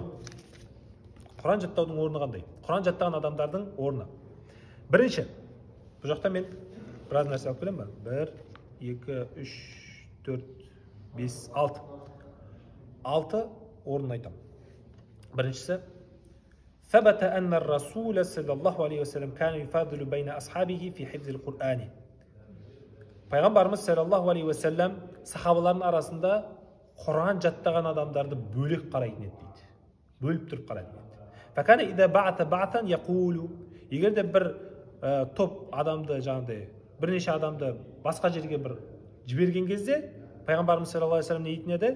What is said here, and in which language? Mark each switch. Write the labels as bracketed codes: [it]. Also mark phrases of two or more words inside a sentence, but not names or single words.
[kk] Құран жаттаудың орны қандай? Құран жаттаған адамдардың орны. Бірінші, бұл жақта мен біраз нәрсе алып келем ба? 1, 2, 3, 4, 5, 6. 6 орнын айтам. Біріншісі, [ar] ثبت أن الرسول صلى الله عليه وسلم كان يفاضل بين أصحابه في حفظ القرآن. [kk] Пайғамбарымыз [ar] صلى الله عليه وسلم [kk] сахабалардың арасында Құран жаттаған адамдарды бөлек қарайтын еді дейді. Бөліп тұрып қарайтын еді. [ar] فكان إذا بعث بعثا يقول. [kk] Егер де бір топ адамды, жаңағыдай бірнеше адамды басқа жерге бір жіберген кезде, Пайғамбарымыз [ar] صلى الله عليه وسلم [kk] не дейтін еді?